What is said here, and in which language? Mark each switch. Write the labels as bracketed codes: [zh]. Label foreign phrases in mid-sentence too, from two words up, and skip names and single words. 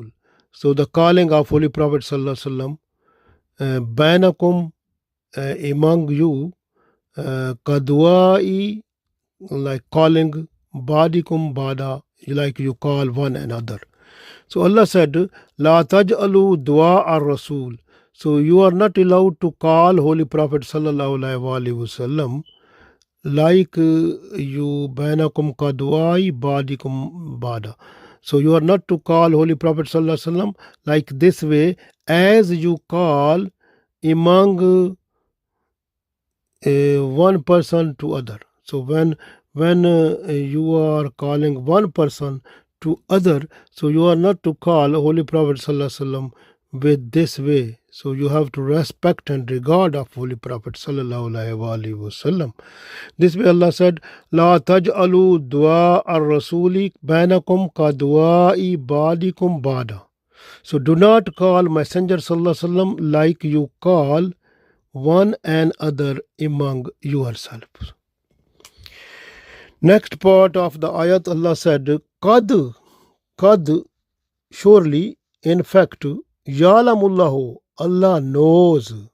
[en] So the calling of Holy Prophet [ar] صلى الله عليه وسلم, [en] bainakum, among you, kaduai, like calling, [ar] بعضكم بعضا, [en] like you call one another. So Allah said, [ar] لا تجعلوا دعاء الرسول. [en] So you are not allowed to call Holy Prophet [ar] صلى الله عليه وسلم [en] like you [ar] بينكم كدعاء بعضكم بعضا. [en] So you are not to call Holy Prophet [ar] صلى الله عليه وسلم [en] like this way, as you call among one person to other. So when you are calling one person to other, so you are not to call Holy Prophet [ar] صلى الله عليه وسلم [en] with this way. So you have to respect and regard of Holy Prophet [ar] صلى الله عليه وسلم. [en] This way Allah said, [ar] لا تجعلوا دعاء الرسول بينكم كدعاء بعضكم بعضا. [en] So do not call Messenger [ar] صلى الله عليه وسلم [en] like you call one another among yourselves. Next part of the ayat, Allah said, Qad, surely, in fact, Ya'lamullahu, Allah knows.